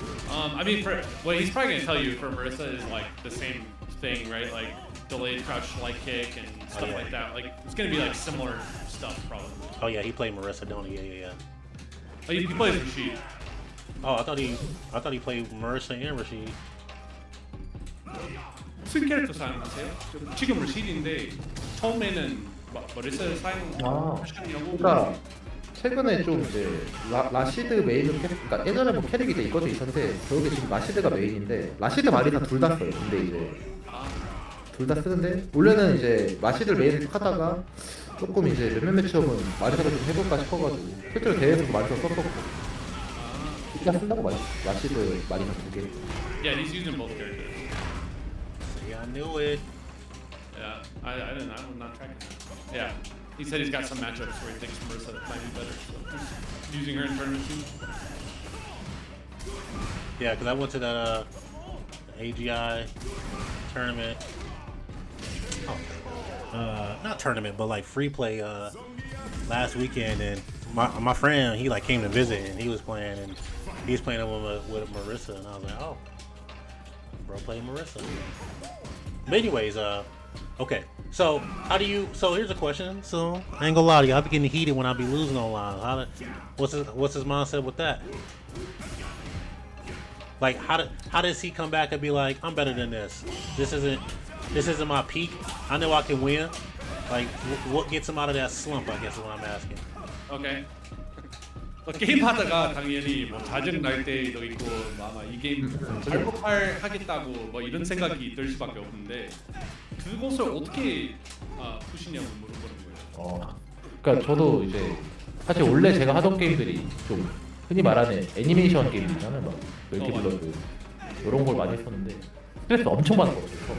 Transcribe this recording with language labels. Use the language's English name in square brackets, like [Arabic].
[English] I mean, what he's probably gonna tell you for Marissa is like the same thing, right? Like delayed crouch light kick and stuff yeah. like that. Like it's gonna be like similar stuff probably. Oh yeah, he played Marissa, don't he? Yeah. Oh, he plays Rashid. Oh, I thought he played Marissa and Rashid. [Korean] 무슨 캐릭터 사용하세요? 지금 Rashid인데 처음에는 머리서 사용하셨냐고? 그러니까 최근에 좀 이제 라시드 메인으로 그러니까 예전에 뭐 캐릭이 이제 이것도 있었는데 결국에 지금 라시드가 메인인데 라시드 마리사 둘 다 써요. 근데 이제 둘 다 쓰는데 원래는 이제 라시드를 메인으로 하다가 조금 이제 몇몇 매치업은 마리사를 좀 해볼까 싶어가지고 실제로 대회에서도 마리사 썼었고 이렇게 쓴다고 라시드 마리사 두 개. [English] Yeah, he's using both characters. Yeah, I knew it. Yeah, I didn't. I'm not tracking that. Yeah, he said he's got some matchups where he thinks Marissa might be better. So he's using her in tournament too. Yeah, because I went to that AGI tournament. Not tournament, but like free play last weekend, and my friend he like came to visit, and he was playing with Marissa, and I was like, oh, bro, play Marissa. But anyways, okay. So here's a question. So I ain't gonna lie to you, I be getting heated when I be losing online. What's his mindset with that? Like how does he come back and be like, I'm better than this. This isn't my peak. I know I can win. Like what gets him out of that slump? I guess is what I'm asking. Okay. [Korean] 게임 하다가 당연히 뭐 짜증 날 때도 있고 아마 이 게임 하겠다고 뭐 이런 생각이 들 수밖에 없는데 그것을 어떻게 푸시냐고 물어보는 거예요. 그러니까 저도 이제 사실 원래 제가 하던 게임들이 좀 흔히 말하는 애니메이션 게임들 있잖아요, 막 멀티블러드 이런 걸 많이 했었는데 스트레스 엄청 받았거든요.